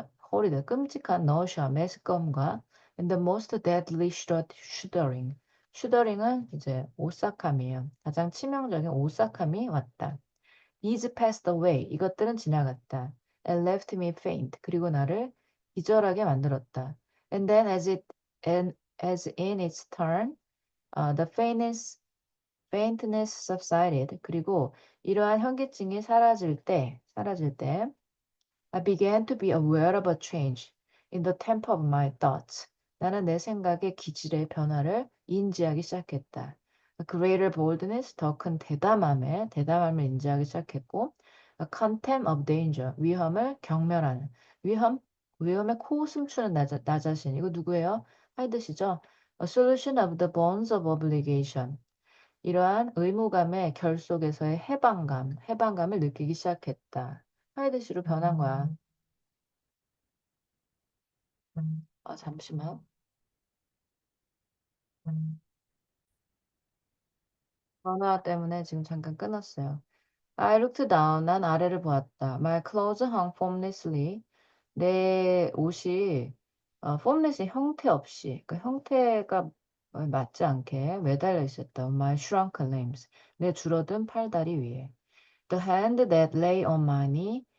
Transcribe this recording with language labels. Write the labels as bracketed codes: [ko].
[en] horrid, [ko] 끔찍한 [en] nausea, [ko] 메스꺼움과 [en] and the most deadly shuddering. [ko] shuddering은 이제 오싹함이에요. 가장 치명적인 오싹함이 왔다. [en] These passed away. [ko] 이것들은 지나갔다. [en] And left me faint. [ko] 그리고 나를 기절하게 만들었다. [en] And then and as in its turn, the faintness subsided. [ko] 그리고 이러한 현기증이 사라질 때, [en] I began to be aware of a change in the tempo of my thoughts. [ko] 나는 내 생각의 기질의 변화를 인지하기 시작했다. [en] A greater boldness, [ko] 더 큰 대담함을 인지하기 시작했고, [en] a contempt of danger, [ko] 위험을 경멸하는, 위험, 위험에 코 숨추는 나 자신. 이거 누구예요? 하이드시죠? [en] A solution of the bonds of obligation. [ko] 이러한 의무감의 결속에서의 해방감을 느끼기 시작했다. 하이드시로 변한 거야. 잠시만. 전화 때문에 지금 잠깐 끊었어요. [en] I looked down. [ko] 난 아래를 보았다. [en] My clothes hung formlessly. [ko] 내 옷이 formlessly 형태 없이, 그 형태가 맞지 않게 매달려 있었다. [en] My shrunken limbs. [ko] 내 줄어든 팔다리 위에. [en] The hand that lay on my knee.